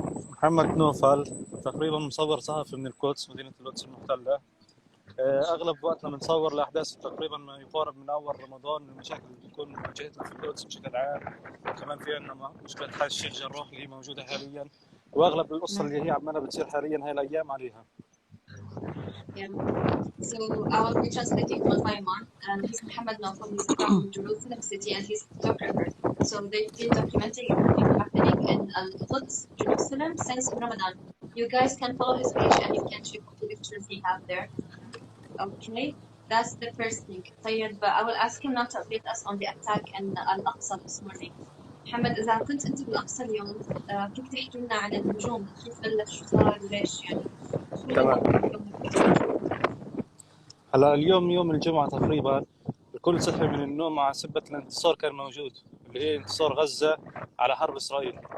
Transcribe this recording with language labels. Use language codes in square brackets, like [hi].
[ar] محمد نوفل، تقريبا مصور صحفي من القدس، مدينة القدس المحتلة. أغلب وقتنا بنصور الأحداث تقريبا ما يقارب من أول رمضان، المشاكل اللي بتكون واجهتنا في القدس بشكل عام. كمان في عندنا مشكلة حي الشيخ جراح اللي هي موجودة حاليا، وأغلب القصة اللي هي عمالة بتصير حاليا هاي الأيام عليها. [en] So I will be translating one by one. He's Muhammad Nawfal, he's from Jerusalem city, and he's a photographer. So they've been documenting everything happening in Al-Quds, Jerusalem since Ramadan. You guys can follow his page and you can check the pictures he have there. Okay, that's the first thing. But I will ask him not to update us on the attack in Al-Aqsa this morning. [ar] محمد إذا كنت أنت بالأقصى اليوم كيف تحكي لنا عن الهجوم؟ كيف بلش؟ شو صار؟ ليش يعني؟ تمام. هلا اليوم يوم الجمعة تقريبا الكل صحي من النوم مع سبة الانتصار كان موجود، اللي هي انتصار غزة على حرب إسرائيل.